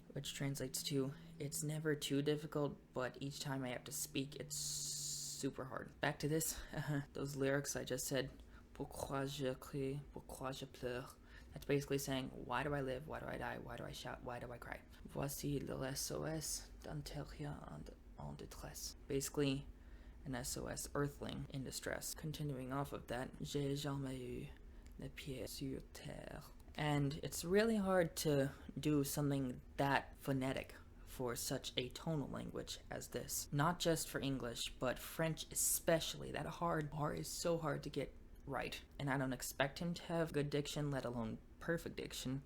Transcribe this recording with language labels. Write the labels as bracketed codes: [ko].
[en] Which translates to, it's never too difficult, but each time I have to speak, it's super hard. Back to this. Those lyrics I just said. [fr] Pourquoi je crie, pourquoi je pleure. [en] That's basically saying, why do I live, why do I die, why do I shout, why do I cry. [fr] Voici le SOS d'un terrien en détresse. [en] Basically, an SOS earthling in distress. Continuing off of that, [fr] j'ai jamais eu les pieds sur terre. [en] And it's really hard to do something that phonetic for such a tonal language as this. Not just for English, but French especially. That hard R is so hard to get right. And I don't expect him to have good diction, let alone perfect diction.